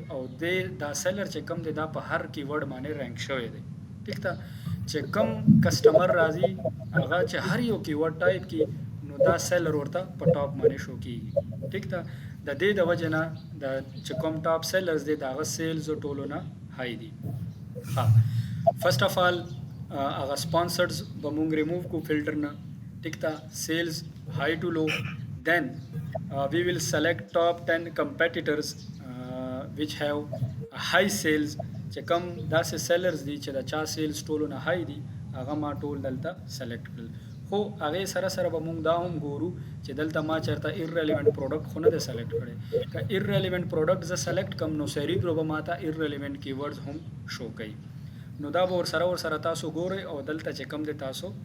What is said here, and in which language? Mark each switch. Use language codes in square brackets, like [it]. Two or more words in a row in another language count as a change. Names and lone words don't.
[ps] او دا سیلر چې کم دی دا په هر کیورډ باندې رینک شوی دی ټیک ده چې کم کسټمر راځي هغه چې هر یو [en] keyword type [ps] کی نو دا سیلر ورته په ټاپ باندې شو کیږي ټیک ده د دې د وجه نه د چې کوم [en] top sellers [ps] دی دا هغه سیلز ټولو نه های دي ها [en] first of all [ps] هغه سپانسرډز به مونږ ریموو کو فلټر نه ټیک ده [en] sales high to low then we will select top 10 competitors which have high sales [ps] چې کوم داسې سیلرز دي چې د چا سیلز ټولو نه های دي هغه ما ټول دلته سلیکټ کړل خو هغې سره سره به مونږ دا هم ګورو چې دلته ما چېرته [en] irrelevant product [ps] خو نه دی سلیکټ کړی که [en] irrelevant product [ps] زه سلیکټ کم نو سیریبرو به ماته [en] irrelevant keywords [ps] هم شو کوي نو دا به ورسره تاسو ګورئ او دلته چې کم دی تاسو